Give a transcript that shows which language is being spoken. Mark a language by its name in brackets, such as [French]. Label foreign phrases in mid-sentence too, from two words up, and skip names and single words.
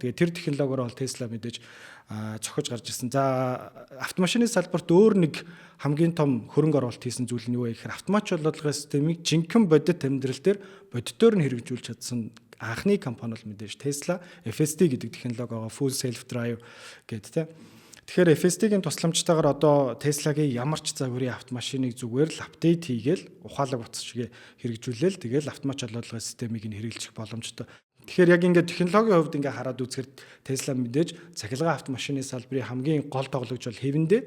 [Mongolian] Тэгээ тэр технологиор бол Tesla мэдээж цохиж гарч ирсэн. За автомашины салбарт өөр нэг хамгийн том хөрөнгө оруулалт хийсэн зүйл нь юу вэ гэхээр автомат чуулгын системийг жинхэнэ бодит амьдрал дээр бодитоор нь хэрэгжүүлж чадсан анхны компани бол мэдээж Tesla FSD гэдэг технологи байгаа. [English] Full self drive [Mongolian] гэдэг тийм. Тэгэхээр FSD-гийн тусламжтайгаар одоо Tesla-гийн ямар ч загварын автомашиныг зүгээр л апдейт хийгээл ухаалаг утас шигээ хэрэгжүүлээл тэгэл автомат чуулгын системийг нь хэрэглэх боломжтой. Тэгэхээр яг ингээд технологийн хувьд ингээд хараад үзэхээр Tesla мэдээж цахилгаан автомашины салбарын хамгийн гол тоглогч бол хэвэндээ.